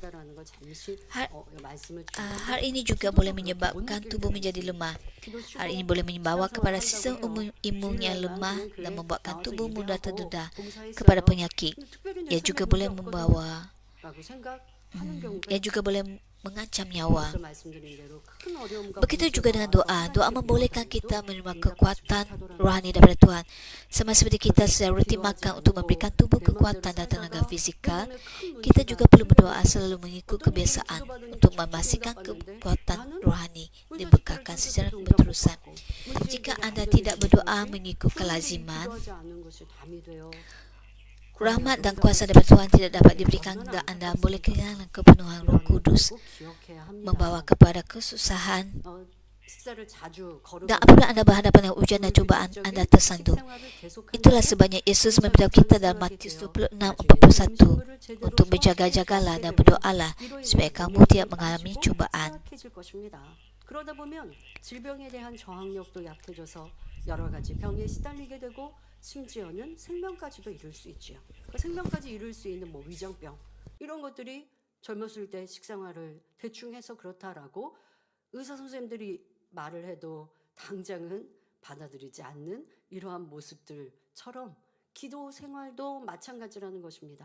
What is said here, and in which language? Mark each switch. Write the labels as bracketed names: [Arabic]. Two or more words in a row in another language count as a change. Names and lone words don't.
[Malay] Hal ini juga boleh menyebabkan tubuh menjadi lemah. Hal ini boleh membawa kepada sistem imun yang lemah dan membuatkan tubuh mudah terdedah kepada penyakit. Ia juga boleh mengancam nyawa. [Korean] 앞서 말씀드린 대로 큰 어려움과 [Malay] Begitu juga dengan [Korean] 문제와 [Malay] doa. Doa [Korean] 하나님께 [Malay] membolehkan [Korean] 부탁해도 [Malay] kita menerima [Korean] 우리가 [Malay] kekuatan [Korean] 부탁하더라도 [Malay] rohani daripada Tuhan. Sama seperti kita secara rutin [Korean] 기도하지 [Malay] makan untuk [Korean] 않고 [Malay] memberikan tubuh [Korean] 내 맘대로 [Malay] kekuatan dan tenaga [Korean] 살다가 [Malay] fizikal, [Korean] 때문에 큰 [Malay] kita [Korean] 문제가 [Malay] juga perlu berdoa [Korean] 생겨요. [Malay] selalu mengikut [Korean] 어떤 분들은 [Malay] kebiasaan [Korean] 기도받은 게 [Malay] untuk [Korean] 쭉 [Malay] memastikan [Korean] 응답받는데 [Malay] kekuatan [Korean] 나는 [Malay] rohani [Korean] 문제 [Malay] diberkatkan [Korean] 해결을 [Malay] secara [Korean] 계속해서 응답 못 [Malay] berterusan. [Korean] 받고 문제 [Malay] Jika [Korean] 해결이 [Malay] anda [Korean] 안 [Malay] tidak [Korean] 되는 [Malay] berdoa [Korean] 것이 [Malay] mengikut [Korean] 그런데 [Malay] kelaziman, [Korean] 기도하지 않는 것이 담이 돼요. [Malay] rahmat dan kuasa daripada Tuhan tidak dapat diberikan kepada anda. Boleh kehilangan kepenuhan Roh Kudus, [Korean] 꼭 기억해야 합니다. [Malay] membawa kepada kesusahan. [Korean] 식사를 자주 [Malay] Dan [Korean] 거르고 [Malay] apabila anda berhadapan dengan ujian dan cubaan, anda tersandung. Itulah sebabnya Yesus memberitahu kita dalam Matius 26:41 untuk berjaga-jagalah dan berdoalah supaya kamu tidak mengalami cubaan. [Korean] 그러다 보면 질병에 대한 저항력도 약해져서 여러 가지 병에 시달리게 되고 심지어는 생명까지도 이룰 수 있지요. 그 생명까지 이룰 수 있는 뭐 위장병 이런 것들이 젊었을 때 식생활을 대충 해서 그렇다라고 의사 선생님들이 말을 해도 당장은 받아들이지 않는 이러한 모습들처럼 기도 생활도 마찬가지라는 것입니다.